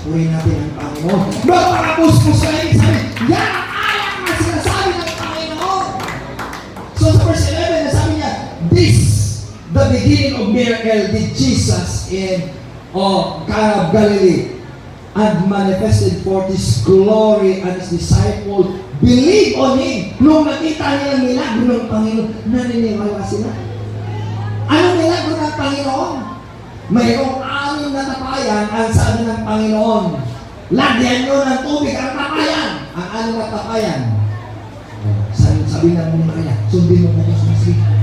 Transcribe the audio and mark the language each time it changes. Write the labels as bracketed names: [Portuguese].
[Filipino] Purihin natin ang Panginoon. Magpakakuskus ka ng Espiritu. Yan ang alak na sinasabi ng Panginoon. So sa verse 11, sabi niya, [English] this the beginning of miracle did Jesus in Cana of Galilee, and manifested forth His glory, and His disciples believed on Him. [Filipino] Nung nakita nila ang milagro ng Panginoon, naniniwala sila. Anong milagro ng Panginoon? Mayroong 6 na tapayan, ang sabi ng Panginoon, lagyan nyo ng tubig ang tapayan. Ang 6 na tapayan. Sabi ng Maria, sundin mo po sa masjid.